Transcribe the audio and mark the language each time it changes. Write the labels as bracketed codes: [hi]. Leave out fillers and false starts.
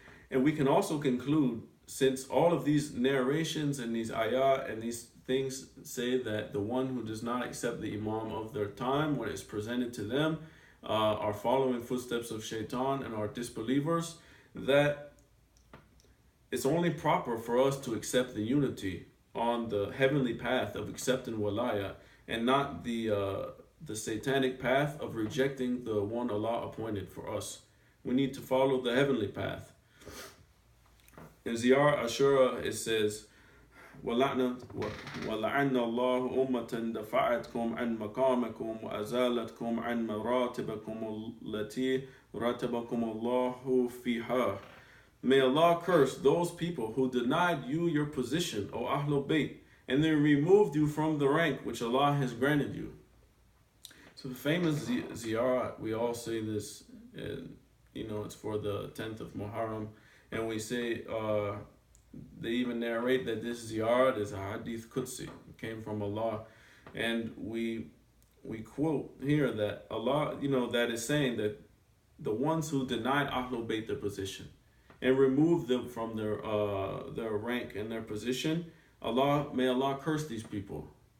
[en] And we can also conclude, since all of these narrations and these ayah and these things say that the one who does not accept the imam of their time when it's presented to them are following footsteps of Shaitan and are disbelievers, that it's only proper for us to accept the unity on the heavenly path of accepting Wilayat, and not the satanic path of rejecting the one Allah appointed for us. We need to follow the heavenly path. In Ziyar Ashura it says, [ar] وَلَعْنَ اللَّهُ أُمَّةً دَفَعَتْكُمْ عَنْ مَقَامِكُمْ وَأَزَالَتْكُمْ عَنْ مَرَاتِبَكُمُ الَّتِي رَتَبَكُمُ اللَّهُ فِيهَا. [en] May Allah curse those people who denied you your position, O Ahlul Bayt, and then removed you from the rank which Allah has granted you. So the famous ziyarah, we all say this, and it's for the 10th of Muharram, and we say, they even narrate that this ziyarah is a hadith Qudsi, it came from Allah, and we quote here that Allah, that is saying that the ones who denied Ahlul Bayt their position and removed them from their rank and their position, may Allah curse these people.